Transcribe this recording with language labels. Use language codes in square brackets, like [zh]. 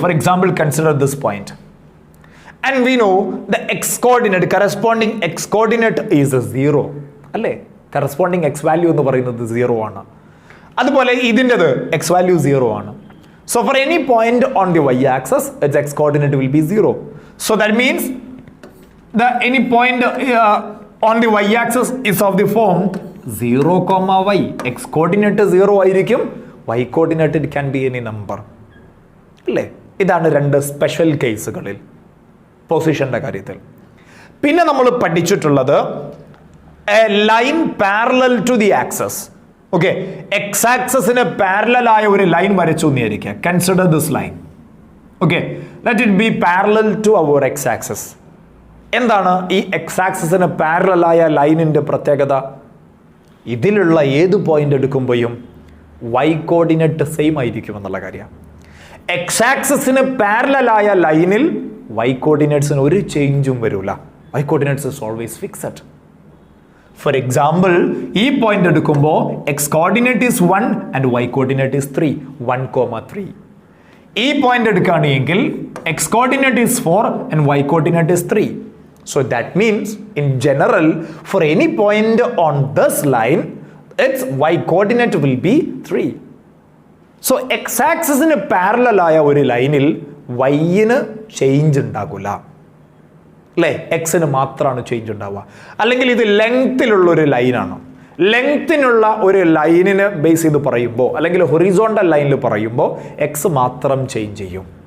[en] For example consider this point. And we know the x coordinate, corresponding x coordinate is 0. അല്ലേ? [ml] corresponding x value എന്ന് പറയുന്നത് 0 ആണ്. അതുപോലെ ഇതിൻ്റെത് x value 0 ആണ്. [en] So for any point on the y axis, its x coordinate will be 0. So that means any point on the y axis is of the form 0, y. x coordinate 0 ആയിരിക്കും, y coordinate it can be any number. [ml] അല്ലേ? ഇതാണ് രണ്ട് special കേസുകളിൽ പൊസിഷന്റെ കാര്യത്തിൽ. പിന്നെ നമ്മൾ പഠിച്ചിട്ടുള്ളത് [en] A line parallel to the axis. [ml] Okay, X ആക്സസിന് parallel ആയ ഒരു ലൈൻ വരച്ചു എന്നിരിക്കുക. [en] Consider this line. [ml] Okay, [en] Let it be parallel to our x axis. [ml] എന്താണ് ഈ എക്സ് ആക്സസിന് പാരലൽ ആയ ലൈനിന്റെ പ്രത്യേകത? ഇതിലുള്ള ഏത് പോയിന്റ് എടുക്കുമ്പോഴും y കോർഡിനേറ്റ് സെയിം ആയിരിക്കും എന്നുള്ള കാര്യമാണ്. എക്സ് ആക്സിസിന് പാരലൽ ആയ ലൈനിൽ y കോർഡിനേറ്റ്സിന് ഒരു ചേഞ്ചും വരില്ല. [en] y coordinates is always fixed. For example [ml] ഈ പോയിന്റ് എടുക്കുമ്പോൾ [en] x coordinate is 1 and y coordinate is 3, 1,3. [ml] ഈ പോയിന്റ് എടുക്കുകയാണെങ്കിൽ [en] x coordinate is 4 and y coordinate is 3. So that means in general for any point on this line its y coordinate will be 3. [ml] So x axis ന് parallel ആയ ഒരു ലൈനിൽ y-ന് change ഉണ്ടാകില്ല അല്ലേ, എക്സിന് മാത്രമാണ് ചേഞ്ച് ഉണ്ടാവുക. അല്ലെങ്കിൽ ഇത് ലെങ്ത്തിലുള്ള ഒരു ലൈനാണ്. ലെങ്ത്തിനുള്ള ഒരു ലൈനിന് ബേസ് ചെയ്ത് പറയുമ്പോൾ അല്ലെങ്കിൽ ഹൊറിസോണ്ടൽ ലൈനിൽ പറയുമ്പോൾ എക്സ് മാത്രം ചേഞ്ച് ചെയ്യും.